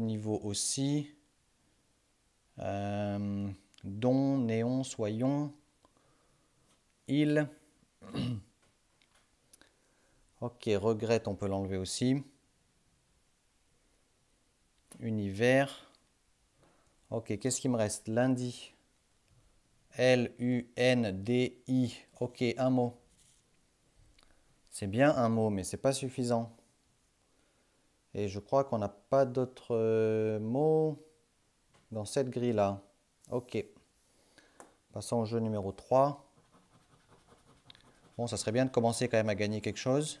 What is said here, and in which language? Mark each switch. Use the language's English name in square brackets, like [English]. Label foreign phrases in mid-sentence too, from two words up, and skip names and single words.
[French] Niveau aussi. Don, néon, soyons. Il. Ok, regrette, on peut l'enlever aussi. Univers. Ok, qu'est-ce qui me reste? Lundi. L-U-N-D-I. Ok, un mot. C'est bien un mot, mais c'est pas suffisant. Et je crois qu'on n'a pas d'autres mots dans cette grille-là. Ok. Passons au jeu numéro 3. Bon, ça serait bien de commencer quand même à gagner quelque chose.